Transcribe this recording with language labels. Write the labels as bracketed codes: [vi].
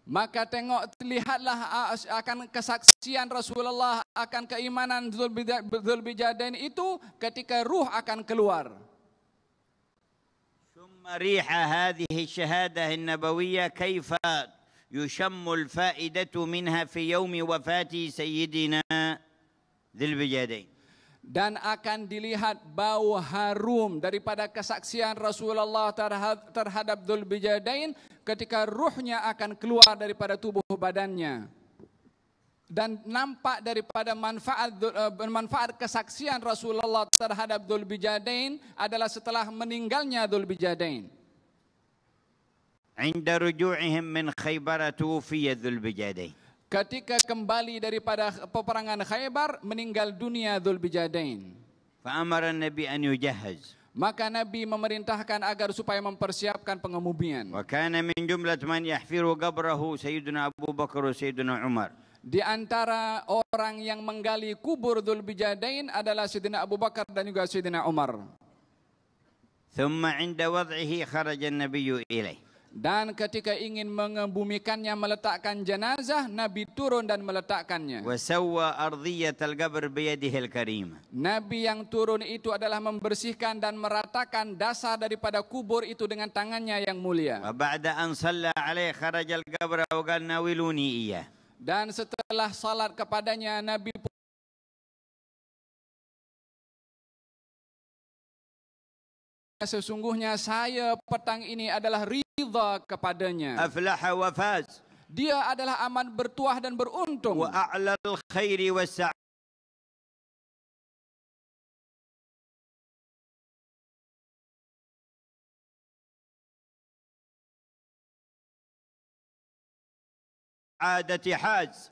[ms] Maka lihatlah akan kesaksian Rasulullah akan keimanan Dzulbijadain itu ketika ruh akan keluar. [ar] ثم ريح هذه الشهادة النبوية كيف يشم الفائدة منها في يوم وفاة سيدنا ذي البجادين. [ms] Dan akan dilihat bau harum daripada kesaksian Rasulullah terhadap Dzul Bijadain ketika ruhnya akan keluar daripada tubuh badannya. Dan nampak daripada manfaat kesaksian Rasulullah terhadap Dzul Bijadain adalah setelah meninggalnya Dzul Bijadain. [ar] عند رجوعهم من خيبر توفي ذو البجادين. [ms] Ketika kembali daripada peperangan Khaybar, meninggal dunia Dzul Bijadain. [ar] فأمر النبي أن يجهز. [ms] Maka Nabi memerintahkan agar supaya mempersiapkan pengemudian. [ar] وكان من جملة من يحفر قبره سيدنا أبو بكر وسيدنا عمر. [ms] Di antara orang yang menggali kubur Dzul Bijadain adalah Sayyidina Abu Bakar dan juga Sayyidina Umar. [ar] ثم عند وضعه خرج النبي إليه. [ms] Dan ketika ingin mengebumikannya, meletakkan jenazah, Nabi turun dan meletakkannya. [ar] وسوى أرضية القبر بيده الكريمة. [ms] Nabi yang turun itu adalah membersihkan dan meratakan dasar daripada kubur itu dengan tangannya yang mulia. [ar] وبعد أن صلى عليه خرج القبر وقال ناولوني إياه. [ms] Dan setelah salat kepadanya, Nabi sesungguhnya saya petang ini adalah ridha kepadanya. [ar] Aflaha wa faz. [ms] Dia adalah amat bertuah dan beruntung. [ar] Wa a'lal khairi was sa'adati haz.